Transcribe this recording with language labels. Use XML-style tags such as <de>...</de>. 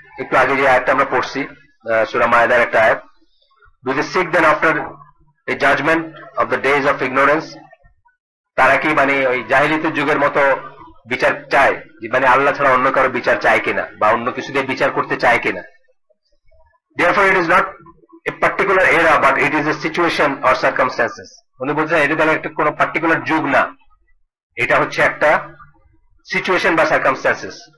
<bn>একটু আগে যে আয়াতটা আমরা পড়ছি, সূরা মায়েদার একটা আয়াত,</bn> <en>Do they seek then after a judgement of the days of ignorance.</en> <bn>তারা কি মানে ওই জাহিলিয়াতের যুগের মতো বিচার চায়, মানে আল্লাহ ছাড়া অন্য কারো বিচার চায় কিনা বা অন্য কিছু দিয়ে বিচার করতে চায় কিনা?</bn> <en>Therefore it is not a particular era, but it is a situation or circumstances.</en> <bn>উনি বলছেন এটা তাহলে একটা কোনো পার্টিকুলার যুগ না, এটা হচ্ছে একটা সিচুয়েশন বা সার্কামস্ট্যান্সেস।</bn>